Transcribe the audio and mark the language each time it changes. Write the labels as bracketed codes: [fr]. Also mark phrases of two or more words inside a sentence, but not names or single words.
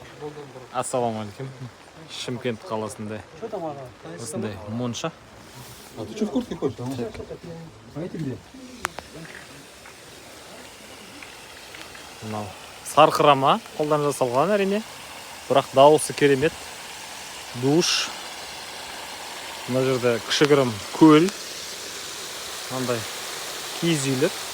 [kk] Ассалаумағалейкум. Шымкент қаласында осындай монша. [ru] А ты что в куртке хочешь? А эти где? [kk] Мынау сарқырама қолдан жасалған әрине. Бірақ дауысы керемет. Душ. Мына жерде кішігірім көл. Мынандай киіз үйлер.